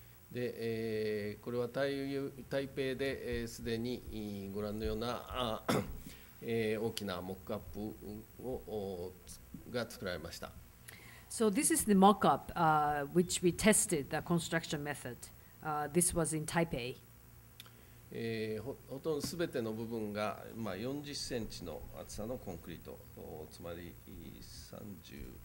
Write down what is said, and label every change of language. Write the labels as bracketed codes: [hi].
[ja] で、これは台北ですでにご覧のような大きなモックアップが作られました。 [en] So this is the mock-up which we tested the construction method. This was in Taipei. [ja] ほとんどすべての部分が、40センチの厚さのコンクリート、つまり30、